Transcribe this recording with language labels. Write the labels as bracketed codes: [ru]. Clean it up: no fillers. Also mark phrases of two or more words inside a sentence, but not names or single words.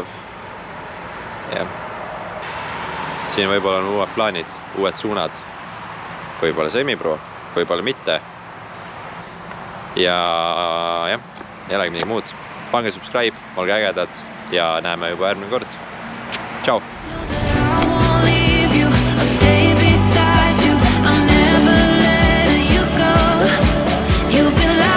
[et] Ja. Siin võib-olla on uued plaanid, uued suunad, võib-olla semipro, võib-olla mitte. Ja jah, ei olegi midagi muud. Pange subscribe, olge ägedad ja näeme juba järgmine kord. Ciao! [en] I won't leave you, I'll stay beside you, I'm never letting you go. You've been